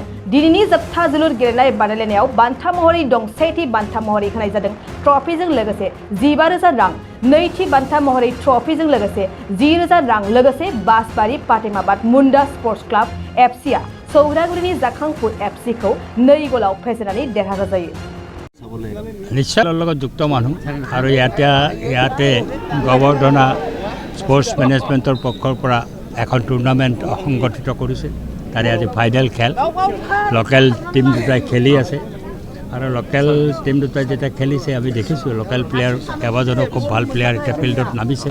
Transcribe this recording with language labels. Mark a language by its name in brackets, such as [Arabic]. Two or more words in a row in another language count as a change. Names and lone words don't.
[Bodo] दिनैनि जोबथा जोलुर गेलेनाय बादायलायनायाव बान्था महरै दं सेथि बान्था महरै होनाय जादों ट्रफिजों लोगोसे 15,000 रां, नैथि बान्था महरै ट्रफिजों लोगोसे 10,000 रां लोगोसे बासबारि फातेमाबाद मुन्डा स्पर्ट्स क्लाब एफसीआ सौरागुरिनि जाखांफु एफसीखौ 2 गलाव फेजेननानै देरहासार जायो। [Assamese] निश्चय লগত যুক্ত মানুহ আৰু ইয়াতে গবৰ্দনা স্পৰ্টছ মেনেজমেণ্টৰ পক্ষৰ পৰা এখন টুৰ্ণামেণ্ট সংগঠিত কৰিছে। তাৰে আজি ফাইনেল খেল [English] local team [Assamese] দুটাই খেলি আছে আৰু [English] local team [Assamese] দুটাই যেতিয়া খেলিছে আমি দেখিছোঁ [English] local player [Assamese] কেইবাজনো খুব ভাল প্লেয়াৰ এতিয়া ফিল্ডত নামিছে।